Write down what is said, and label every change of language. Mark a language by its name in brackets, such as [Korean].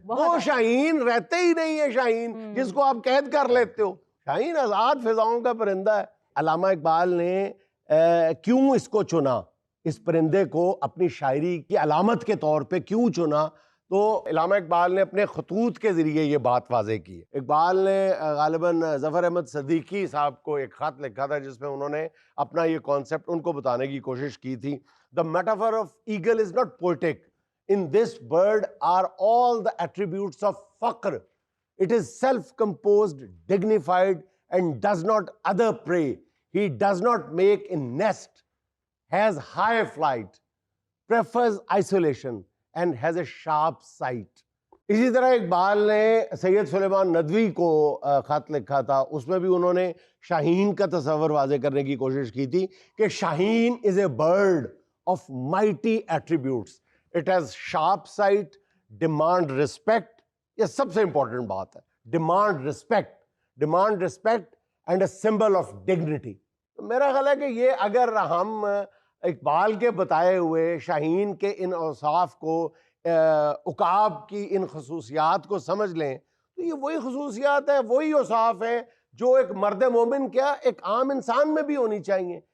[Urdu] وہ شاہین رہتے ہی نہیں ہے، شاہین جس کو آپ قید کر لیتے ہو۔ شاہین آزاد فضاؤں کا پرندہ ہے۔ علامہ اقبال نے کیوں اس کو چنا، اس پرندے کو اپنی شاعری کی علامت کے طور پہ کیوں چنا؟ تو علامہ اقبال نے اپنے خطوط کے ذریعے یہ بات واضح کی ہے. اقبال نے غالباً ظفر احمد صدیقی صاحب کو ایک خط لکھا تھا جس میں انہوں نے اپنا یہ کانسیپٹ ان کو بتانے کی کوشش کی تھی. [English] The metaphor of eagle is not poetic. In this bird are all the attributes of faqr. It is self-composed, dignified, and does not other prey. He does not make a nest, has high flight, prefers isolation, and has a sharp sight. [Urdu] اسی طرح اقبال نے سید سلیمان ندوی کو خط لکھا تھا. اس میں بھی انہوں نے شاہین کا تصور واضح کرنے کی کوشش کی تھی کہ شاہین [English] is a bird of mighty attributes. It has sharp sight, demand respect. [Urdu] یہ سب سے امپورٹنٹ بات ہے. [English] Demand respect and a symbol of dignity. [Urdu] میرا خیال ہے کہ یہ اگر ہم اقبال کے بتائے ہوئے شاہین کے ان اوصاف کو عقاب کی ان خصوصیات کو سمجھ لیں تو یہ وہی خصوصیات ہیں, وہی اوصاف ہیں جو ایک مرد مومن کیا ایک عام انسان میں بھی ہونی چاہیے.